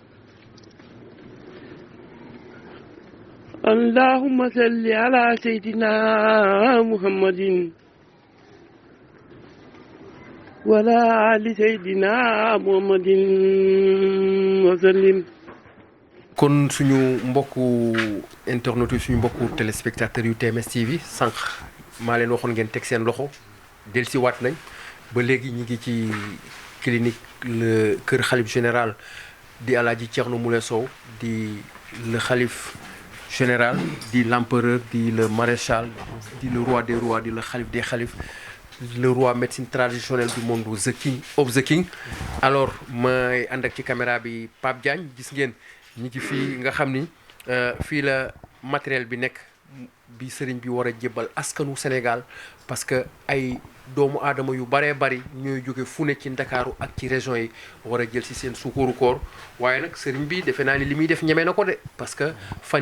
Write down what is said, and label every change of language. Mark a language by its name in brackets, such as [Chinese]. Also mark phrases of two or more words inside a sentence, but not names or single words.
[Arabic] اللهم صل على سيدنا محمد وعلى آل سيدنا محمد وسلم [Wolof] kon suñu mbokku internet yi suñu mbokku téléspectateurs yu TMS TV sànq maa leen waxoon ngeen teg seen loxo dellusiwaat nañ ba léegi ñu ngi ci clinique le kër xalif général di Alaaji Thierno Moule Sow di le xalif général di l'empereur di [French] le maréchal [Wolof] di [French] le roi des rois [Wolof] di le xalif des xalifs [French] le roi médecine traditionnelle du monde [English] the king of the king. [Wolof] alors may ànd ak ci caméra bi Pape Diagne gis ngeen ñi ngi fii nga xam ni fii la matériel bi nekk bi sëriñ bi war a jébbal askanu Sénégal [French] parce que [Wolof] ay doomu aadama yu baree bari ñooy jóge fu ne ci Ndakaaru ak ci région yi war a jël si seen sukkaru koor waaye nag sëriñ bi defe naa ni li muy def ñeme na ko de [French] parce que [Wolof] fan